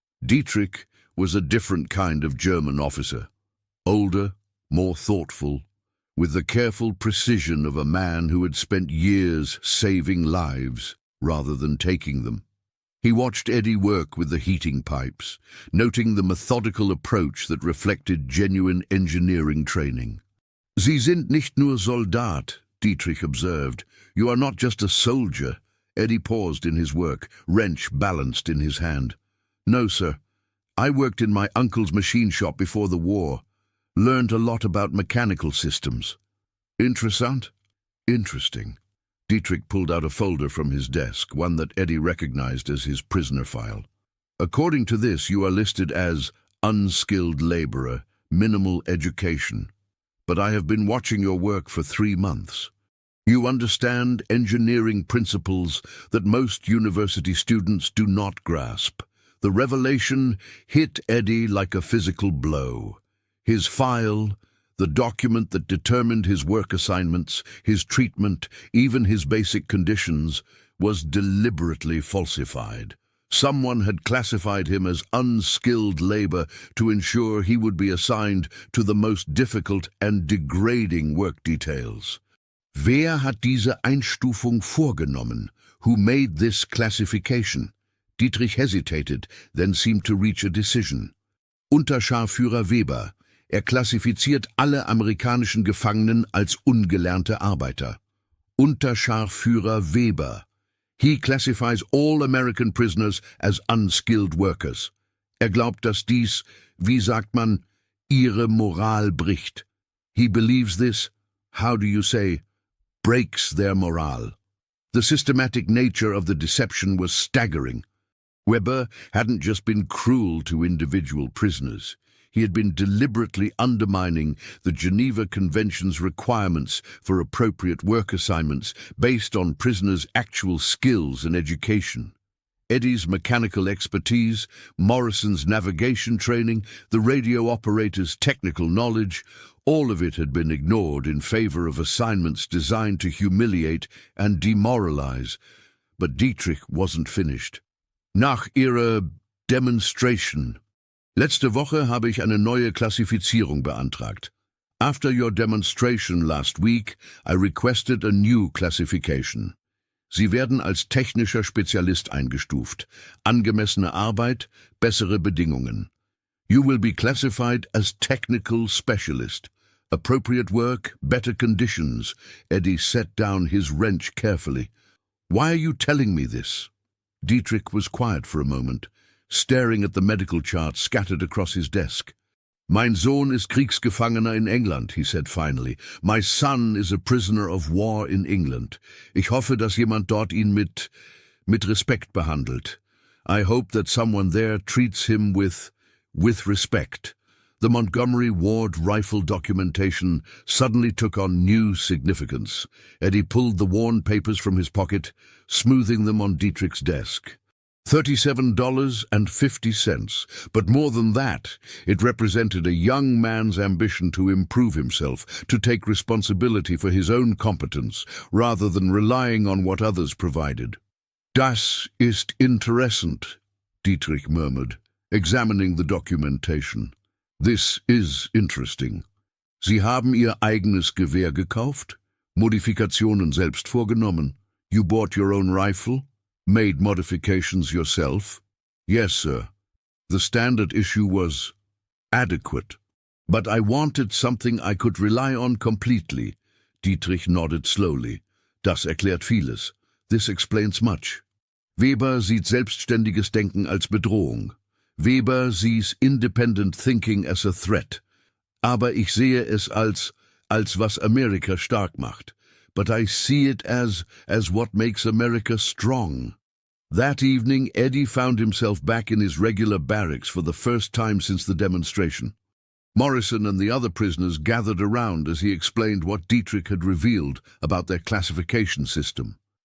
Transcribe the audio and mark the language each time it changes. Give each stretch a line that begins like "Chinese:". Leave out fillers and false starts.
English: Dietrich was a different kind of German officer, older, more thoughtful, with the careful precision of a man who had spent years saving lives rather than taking them. He watched Eddie work with the heating pipes, noting the methodical approach that reflected genuine engineering training.
German: "Sie sind nicht nur Soldat,"
English: Dietrich observed. "You are not just a soldier." Eddie paused in his work, wrench balanced in his hand. "No, sir. I worked in my uncle's machine shop before the war. Learned a lot about mechanical systems." "Interessant?" "Interesting." Dietrich pulled out a folder from his desk, one that Eddie recognized as his prisoner file. "According to this, you are listed as unskilled laborer, minimal education. But I have been watching your work for 3 months. You understand engineering principles that most university students do not grasp." The revelation hit Eddie like a physical blow. His file, the document that determined his work assignments, his treatment, even his basic conditions, was deliberately falsified. Someone had classified him as unskilled labor to ensure he would be assigned to the most difficult and degrading work details.
German: Wer hat diese Einstufung vorgenommen?
English: Who made this classification? Dietrich hesitated, then seemed to reach a decision.
German: Unterscharführer Weber. Klassifiziert alle amerikanischen Gefangenen als ungelernte Arbeiter. Unterscharführer Weber.
English: He classifies all American prisoners as unskilled workers.
German: Glaubt, dass dies, wie sagt man, ihre Moral bricht.
English: He believes this, how do you say, breaks their morale. The systematic nature of the deception was staggering. Weber hadn't just been cruel to individual prisoners. He had been deliberately undermining the Geneva Convention's requirements for appropriate work assignments based on prisoners' actual skills and education. Eddie's mechanical expertise, Morrison's navigation training, the radio operator's technical knowledge, all of it had been ignored in favor of assignments designed to humiliate and demoralize. But Dietrich wasn't finished.
German: Nach Ihrer Demonstration. Letzte Woche habe ich eine neue Klassifizierung beantragt.
English: After your demonstration last week, I requested a new classification.
German: Sie werden als technischer Spezialist eingestuft. Angemessene Arbeit, bessere Bedingungen.
English: You will be classified as technical specialist. Appropriate work, better conditions. Eddie set down his wrench carefully. Why are you telling me this? Dietrich was quiet for a moment, staring at the medical chart scattered across his desk.
German: Mein Sohn ist Kriegsgefangener in England,
English: he said finally. My son is a prisoner of war in England.
German: Ich hoffe, dass jemand dort ihn mit Respekt behandelt.
English: I hope that someone there treats him with respect. The Montgomery Ward rifle documentation suddenly took on new significance. Eddie pulled the worn papers from his pocket, smoothing them on Dietrich's desk. $37.50, but more than that, it represented a young man's ambition to improve himself, to take responsibility for his own competence, rather than relying on what others provided.
German: Das ist interessant,
English: Dietrich murmured, examining the documentation. This is interesting.
German: Sie haben Ihr eigenes Gewehr gekauft? Modifikationen selbst vorgenommen?
English: You bought your own rifle? Made modifications yourself? Yes, sir. The standard issue was adequate. But I wanted something I could rely on completely. Dietrich nodded slowly.
German: Das erklärt vieles.
English: This explains much.
German: Weber sieht selbstständiges Denken als Bedrohung.
English: Weber sees independent thinking as a threat.
German: Aber ich sehe es als was Amerika stark macht.
English: But I see it as what makes America strong. That evening, Eddie found himself back in his regular barracks for the first time since the demonstration. Morrison and the other prisoners gathered around as he explained what Dietrich had revealed about their classification system.